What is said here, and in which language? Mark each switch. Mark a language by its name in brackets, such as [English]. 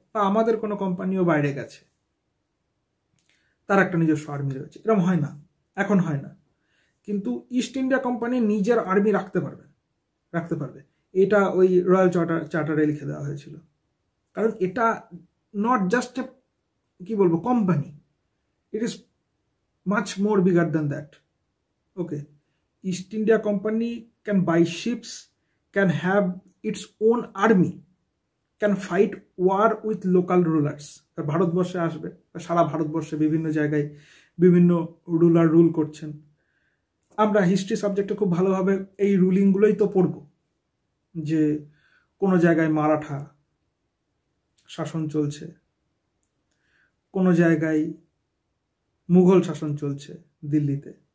[Bangla] বা আমাদের কোনো কোম্পানিও বাইরে গেছে, তার একটা নিজস্ব আর্মি রয়েছে, এরকম হয় না, এখন হয় না। কিন্তু ইস্ট ইন্ডিয়া কোম্পানি নিজের আর্মি রাখতে পারবে। এটা ওই রয়্যাল চার্টারে লিখে দেওয়া হয়েছিল। কারণ এটা [English] not just a [Bangla] কি বলবো company, [English] It is much more bigger than that. Okay, East India Company can buy ships, can have its own army, can fight war with local rulers. [Bangla] ভারতবর্ষে আসবে, সারা ভারতবর্ষে বিভিন্ন জায়গায় বিভিন্ন রুলার রুল করছেন। আমরা হিস্ট্রি সাবজেক্টে খুব ভালোভাবে এই রুলিংগুলোই তো পড়ব, যে কোনো জায়গায় মারাঠা শাসন চলছে, কোনো জায়গায় মুঘল শাসন চলছে দিল্লিতে,